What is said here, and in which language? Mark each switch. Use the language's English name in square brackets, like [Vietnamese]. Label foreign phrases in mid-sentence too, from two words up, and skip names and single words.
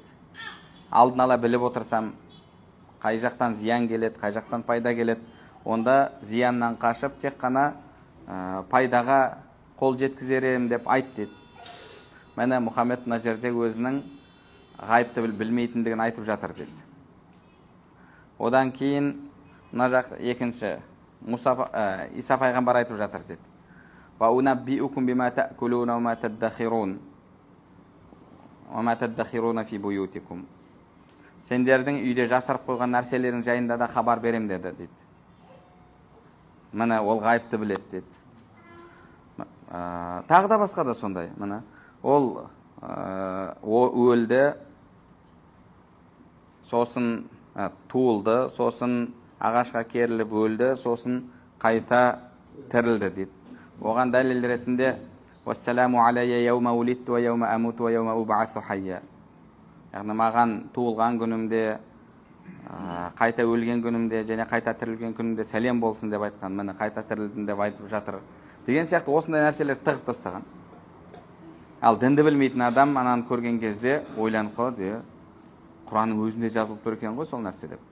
[Kazakh] Алдын ала біліп отырсам, қай жақтан зиян келеді, қай жақтан пайда келеді, онда зияннан қашып, тек қана пайдаға қол жеткізерем деп айт дейді. Мәне Мұхаммед мына жерде өзінің ғайыпты білмейтіндігін айтып жатыр дейді. Одан кейін мына жақ екінші Иса пайғамбар айтып жатыр дейді. [Arabic] وأنبئكم بما تأكلون وما تدخرون وما تدخرون في بيوتكم. [Kazakh] Сендердің үйде жасырып қойған нәрселерің жайында да хабар берем деді дейді. Міне ол ғайыпты біледі дейді. Тағы да басқа да сондай. Міне ол өлді, сосын туылды, сосын ағашқа керіліп өлді, сосын қайта тірілді дейді. Оған дәлел ретінде [Arabic] «والسلام علي يوم ولدت ويوم أموت ويوم أبعث حيا». [Kazakh] Яғни маған туылған күнімде, қайта өлген күнімде және қайта тірілген күнімде сәлем болсын деп айтқан. Міне қайта тірілдім деп айтып жатыр. Деген сияқты осындай нәрселер тығып тастаған. Ал дінді білмейтін адам ананы көрген кезде ойланып қалады, Құранның өзінде жазылып тұр екен ғой сол нәрсе деп.